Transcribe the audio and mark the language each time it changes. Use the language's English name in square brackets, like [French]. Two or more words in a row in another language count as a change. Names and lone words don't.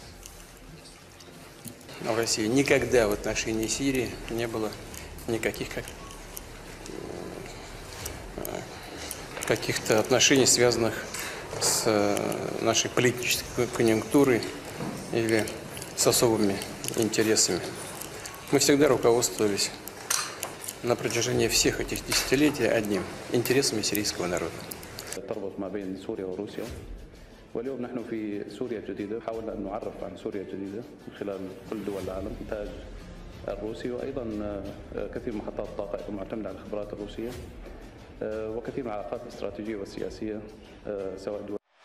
[Russian] В России никогда в отношении Сирии не было никаких каких-то отношений, связанных с нашей политической конъюнктурой или с особыми интересами. Мы всегда руководствовались на протяжении всех этих десятилетий одним – интересами сирийского народа. [Arabic] تربط ما بين سوريا وروسيا، واليوم نحن في سوريا الجديدة حاولنا أن نعرف عن سوريا الجديدة من خلال كل دول العالم إنتاج الروسي، وأيضا كثير من محطات الطاقة معتمدة على الخبرات الروسية، وكثير من العلاقات الاستراتيجية والسياسية سواء دول